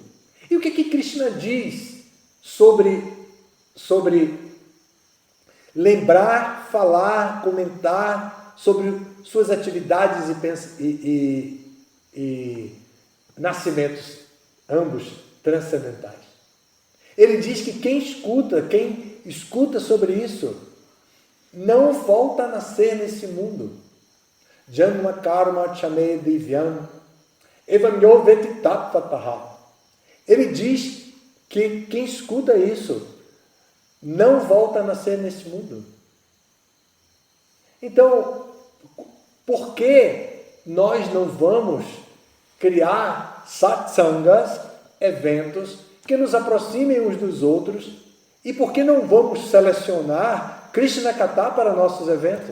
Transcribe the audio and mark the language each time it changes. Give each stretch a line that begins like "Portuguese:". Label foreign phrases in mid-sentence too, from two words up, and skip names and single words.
Portuguese: E o que Krishna diz sobre lembrar, falar, comentar sobre suas atividades e nascimentos, ambos transcendentais? Ele diz que quem escuta sobre isso, não volta a nascer nesse mundo.
Sanskrit: जन्म कर्म चमे दिव्यम् एवं यो वेत्ति तत्त्वतः.
Portuguese: Ele diz que quem escuta isso não volta a nascer nesse mundo. Então, por que nós não vamos criar satsangas, eventos que nos aproximem uns dos outros, e por que não vamos selecionar Krishna Katha para nossos eventos?